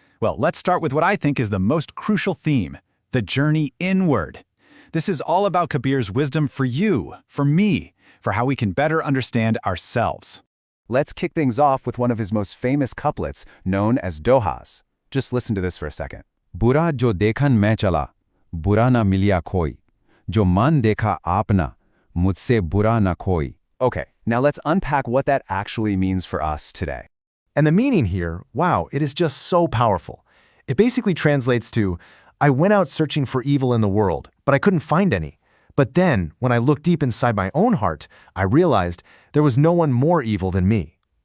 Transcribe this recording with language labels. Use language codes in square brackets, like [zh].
[en] Well, let's start with what I think is the most crucial theme, the journey inward. This is all about Kabir's wisdom for you, for me, for how we can better understand ourselves. Let's kick things off with one of his most famous couplets, known as dohas. Just listen to this for a second. [hi] बुरा जो देखन मैं चला, बुरा ना मिलिया कोई, जो मन देखा आपना, मुझसे बुरा ना कोई. [en] Okay, now let's unpack what that actually means for us today. And the meaning here, wow, it is just so powerful. It basically translates to, I went out searching for evil in the world, but I couldn't find any. But then, when I looked deep inside my own heart, I realized there was no one more evil than me.